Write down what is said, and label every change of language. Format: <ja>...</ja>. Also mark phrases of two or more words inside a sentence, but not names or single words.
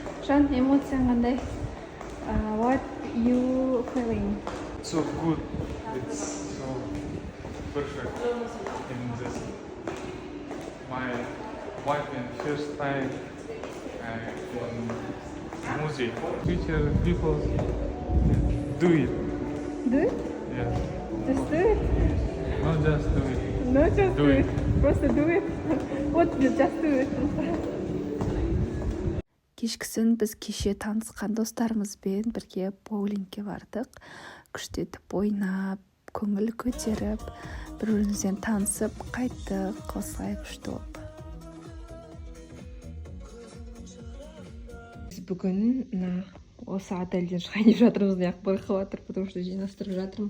<kk>Равшан, эмоцияң қандай?</kk> <en>What you feeling? So good. It's so perfect. And just my wife and first time in music. Future people do it. Do it? Yeah. Just do it? Not just do it. No, just Do do it. it. Просто do it. What you just do it?</en> <kk>Кешкісін біз кеше танысқан достарымызбен бірге боулингке бардық. Күшті етіп ойнап, көңіл көтеріп, бір-бірімізбен танысып қайттық. Осылай күшті болып. Біз бүгін осы отельден шығайын деп жатырмыз, неғып байқап жатыр,</kk> <ru>потому что</ru> <kk>жинастырып жатырмын.</kk>